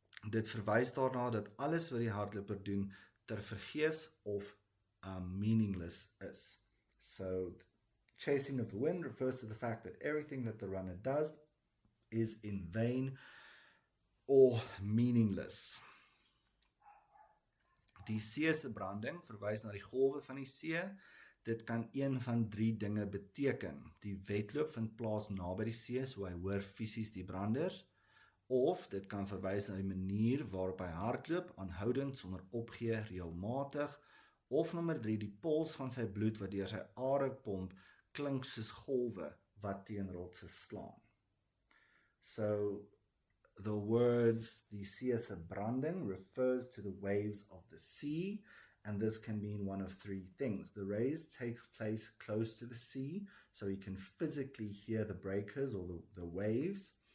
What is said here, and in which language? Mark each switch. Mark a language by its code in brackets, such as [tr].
[af] Dit verwys daarna dat alles wat die hardloper doen ter vergeefs of meaningless is. [en] So chasing of the wind refers to the fact that everything that the runner does is in vain or meaningless. [af] Die see se branding verwys na die golwe van die see. Dit kan een van 3 dinge beteken. Die wedloop vind plaas naby die see, so hy hoor fisies die branders, of dit kan verwys na die manier waarop hy hardloop, aanhoudend sonder opgee, reëlmatig, of nommer 3, die pols van sy bloed wat deur sy are pomp, klink soos golwe wat teen rotse slaan. [en] So the words, [af] die see se branding, [en] refers to the waves of the sea, and this can mean one of 3 things. The raise takes place close to the sea, so you can physically hear the breakers or the waves.